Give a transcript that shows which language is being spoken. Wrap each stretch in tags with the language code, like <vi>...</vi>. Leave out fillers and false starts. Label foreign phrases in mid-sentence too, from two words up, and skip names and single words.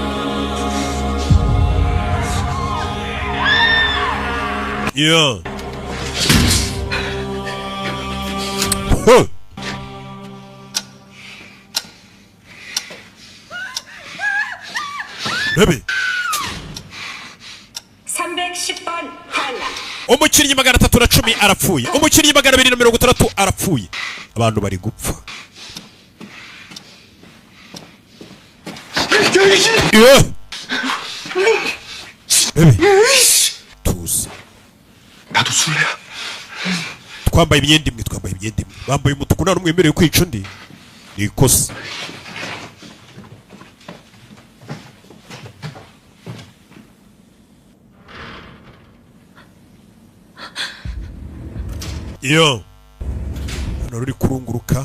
<rw>Yo Rebe</rw> <ko>310번 탈락.</ko> <rw>umukinnyi 310 arapfuye, umukinnyi 260 arapfuye, abantu bari gupfa. tuzi</rw> <ko>나도 술래야.</ko> <rw>twambaye imyenda imwe, bambaye umutuku, nta n'umwe wemerewe kwica undi, ni ikosa. Yo hano ruri kurunguruka</rw>